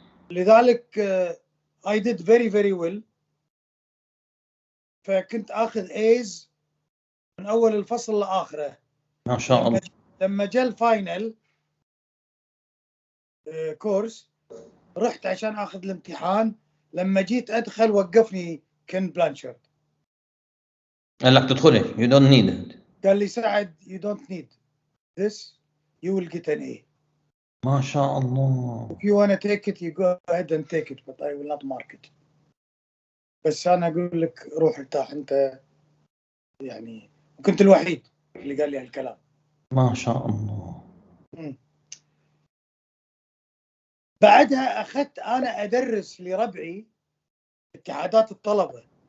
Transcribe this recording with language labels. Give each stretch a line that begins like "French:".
Arabic: ولذلك
English: I did very very well.
Arabic: فكنت أخذ A's من أول الفصل لآخره. ما شاء الله. لما جاء الفاينل كورس رحت عشان أخذ الامتحان. لما جيت أدخل وقفني كين بلانشارد. قال لك تدخلي
English: you don't need it.
Arabic: قال لي سعد
English: you don't need this, you will get an A.
Arabic: ما شاء الله.
English: If you want to take it you go ahead and take it but I will not mark it.
Arabic: بس أنا أقول لك روح ارتاح أنت يعني. وكنت الوحيد اللي قال لي هالكلام. ما شاء الله. بعدها أخذت أنا أدرس لربعي اتحادات الطلبة.